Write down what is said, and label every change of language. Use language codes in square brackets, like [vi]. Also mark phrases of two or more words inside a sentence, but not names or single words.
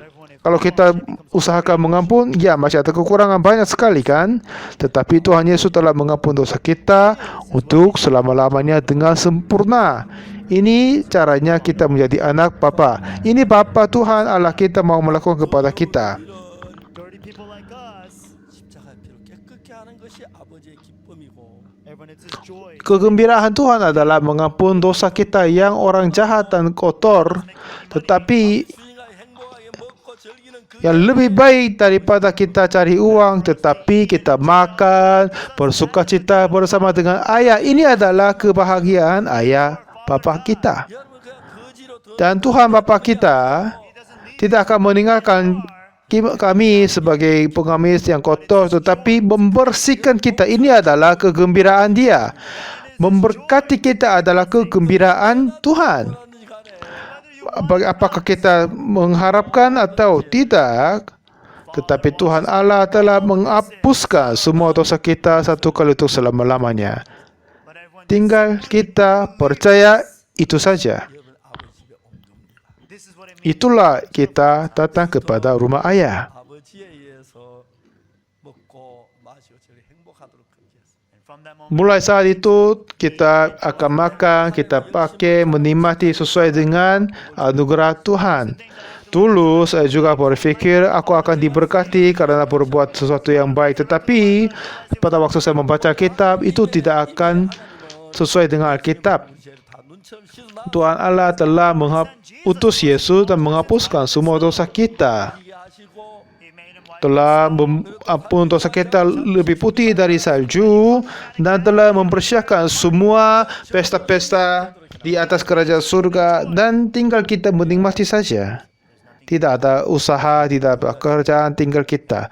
[id] Kalau kita usahakan mengampun, ya masih ada kekurangan banyak sekali kan. Tetapi Tuhan Yesus telah mengampun dosa kita untuk selama-lamanya dengan sempurna. Ini caranya kita menjadi anak Bapa. Ini Bapa Tuhan Allah kita mau melakukan kepada kita. [en] Dirty people like us. [ko] 십자가의 피로 깨끗게 하는 것이 아버지의 기쁨이고 [en] Everyone, it's His joy. [id] Kegembiraan Tuhan adalah mengampun dosa kita yang orang jahat dan kotor. Tetapi [ko] 주인과 행복하게 먹고 즐기는 그 [id] yang lebih baik daripada kita cari uang, tetapi kita makan, bersukacita bersama dengan ayah. Ini adalah kebahagiaan ayah Bapa kita. [ko] 여러분 그냥 거지로 더 [id] Dan Tuhan Bapa kita tidak akan meninggalkan kami sebagai pengamis yang kotor, tetapi membersihkan kita. Ini adalah kegembiraan Dia. Memberkati kita adalah kegembiraan Tuhan. Apakah kita mengharapkan atau tidak, tetapi Tuhan Allah telah menghapuskan semua dosa kita satu kali untuk selama-lamanya. Tinggal kita percaya itu saja. [ko] 여러분 아버지 집에 옮깁니다. [en] This is what it means. [id] Itulah kita datang kepada rumah ayah. [ko] 아버지에 의해서 먹고 마시고 저리 행복하도록 그렇게 했습니다. [en] And from that moment, [id] Mulai saat itu kita akan makan, kita pakai, menikmati sesuai dengan anugerah Tuhan. Dulu saya juga berfikir aku akan diberkati karena berbuat sesuatu yang baik. Tetapi pada waktu saya membaca kitab, itu tidak akan sesuai dengan Alkitab. [ko] 죄를 다 눈처럼 씻어놔 [id] Tuhan Allah telah utus Yesus dan menghapuskan semua dosa kita. [ko] 이게 하시고 [en] He made him white. [id] Telah mengampun dosa kita lebih putih dari salju dan telah mempersiapkan semua pesta-pesta di atas kerajaan surga dan tinggal kita menikmati saja. Tidak ada usaha, tidak ada pekerjaan, tinggal kita.